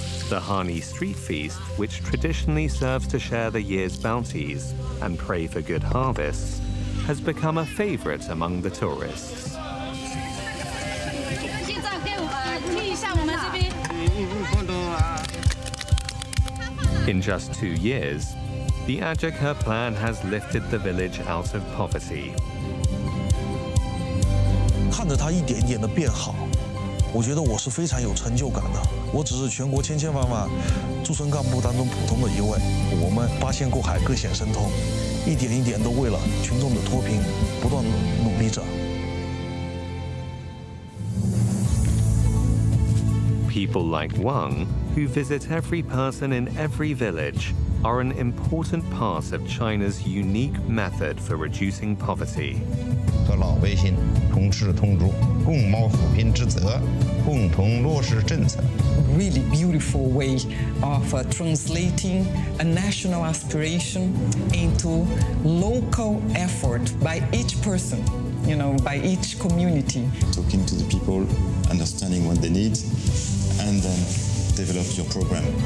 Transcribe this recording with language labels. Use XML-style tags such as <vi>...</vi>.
<en>The Hani street feast, which traditionally serves to share the year's bounties and pray for good harvests, has become a favorite among the tourists. In just 2 years, the Ajaka plan has lifted the village out of poverty.</en> <zh>看着它一点一点的变好，我觉得我是非常有成就感的。我只是全国千千万万驻村干部当中普通的一位，我们八仙过海各显神通，一点一点都为了群众的脱贫不断努力着。</zh> <en>People like Wang, who visit every person in every village, are an important part of China's unique method for reducing poverty.</en> <zh>和老百姓同吃同住，共谋扶贫之责，共同落实政策。</zh> <en>Really beautiful way of translating a national aspiration into local effort by each person, by each community. Talking to the people, understanding what they need, and then develop your program.</en>